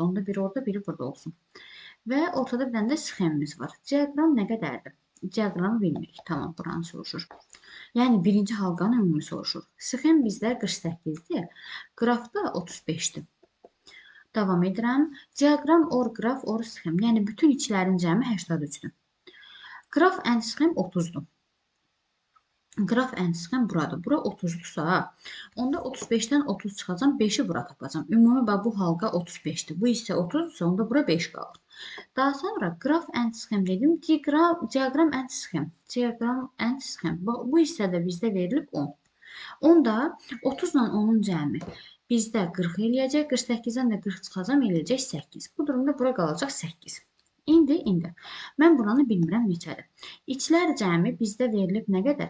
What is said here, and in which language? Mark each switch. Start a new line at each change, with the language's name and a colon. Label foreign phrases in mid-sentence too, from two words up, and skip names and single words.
Azerbaijani: Onda biri orada, biri burada olsun. Və ortada bir dənə də sxemimiz var. Diaqram nə qədərdir? Diaqramı bilmirik. Tamam, buranı soruşur. Yəni, birinci halqanı ümumi soruşur. Sxem bizdə 48-dir, qrafda 35-dir. Davam edirəm.
English: Diagram or qraf or sxem.
Azerbaijani: Yəni bütün içlərin cəmi 83-dür.
English: Qraf and sxem
Azerbaijani: 30-dur.
English: Qraf and sxem
Azerbaijani: buradır. Bura 30-dursa, onda 35-dən 30 çıxacam, 5-i bura tapacam. Ümumi bax bu halqa 35-dir. Bu isə 30-dursa, onda bura 5 qalır. Daha sonra
English: qraf and sxem
Azerbaijani: dedim.
English: Diagram and sxem. Diagram and sxem.
Azerbaijani: Bu hissədə bizdə verilib 10. Onda 30 ilə 10-un cəmi bizdə 40 eləyəcək. 48-dən də 40 çıxacam, eləyəcək 8. Bu durumda bura qalacaq 8. İndi. Mən buranı bilmirəm neçədir. İçlər cəmi bizdə verilib nə qədər?